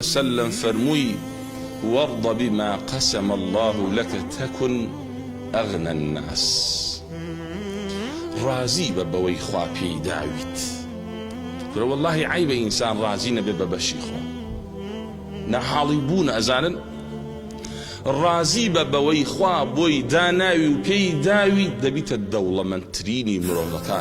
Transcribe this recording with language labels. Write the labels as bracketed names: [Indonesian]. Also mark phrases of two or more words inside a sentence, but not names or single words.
[Arabic] وسلم فرمووی وارض بما قسم الله لك تكن أغنى الناس، [Central Kurdish] رازی بە بەوەی خوا پێی داویت. والله عیبە ئینسان رازی نەبێ بە بەشی خوا، نەحاڵی بوون ئەزانن رازی بە بەوەی خوا بۆی داناوی و پێی داوی دەبیتە دەوڵەمەندترینی مرۆڤەکان.